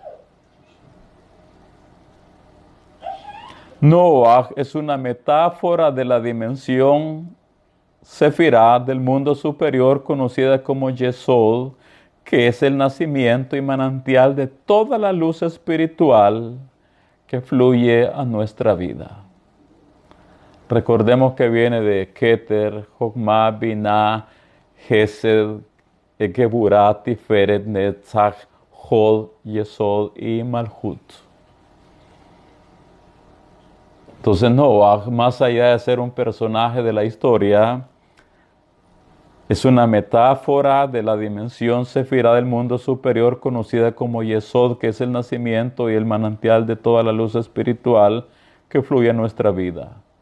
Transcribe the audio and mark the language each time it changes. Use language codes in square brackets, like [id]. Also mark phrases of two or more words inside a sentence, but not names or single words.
[es] Noach es una metáfora de la dimensión sefirá del mundo superior conocida como Yesod, que es el nacimiento y manantial de toda la luz espiritual que fluye a nuestra vida. Recordemos que viene de Keter, Jokmah, Binah, Gesed, Geburah, Tiferet, Netzach, Hod, Yesod y Malhut. Entonces Noah, más allá de ser un personaje de la historia, es una metáfora de la dimensión sefirá del mundo superior conocida como Yesod, que es el nacimiento y el manantial de toda la luz espiritual que fluye en nuestra vida.